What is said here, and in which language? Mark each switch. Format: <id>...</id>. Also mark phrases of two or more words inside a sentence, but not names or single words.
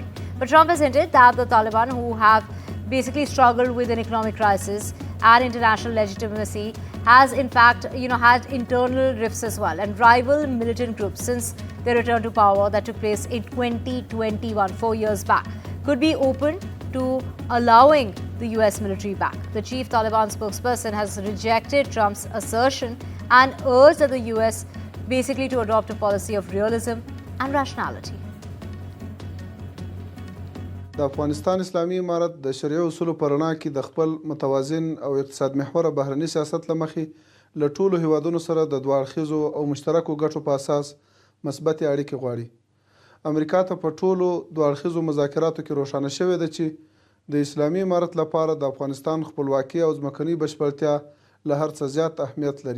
<en>But Trump has hinted that the Taliban, who have basically struggled with an economic crisis and international legitimacy, has in fact had internal rifts as well and rival militant groups since their return to power that took place in 2021, 4 years back, could be open to allowing the US military back. The chief Taliban spokesperson has rejected Trump's assertion and urged that the US basically to adopt a policy of realism and rationality.</en> <ps>د افغانستان اسلامي امارت د شرعي اصولو په رڼا کې د خپل متوازن او اقتصاد محوره بهرني سیاست له مخې له ټولو هیوادونو سره د دوه اړخیزو او مشترکو ګټو په اساس مثبتې اړیکې غواړي. امریکا ته په ټولو دوه اړخیزو مذاکراتو کې روښانه شوې ده چې د اسلامي امارت لپاره د افغانستان خپلواکي او ځمکنۍ بشپړتیا له هر څه زیات اهمیت لري.</ps>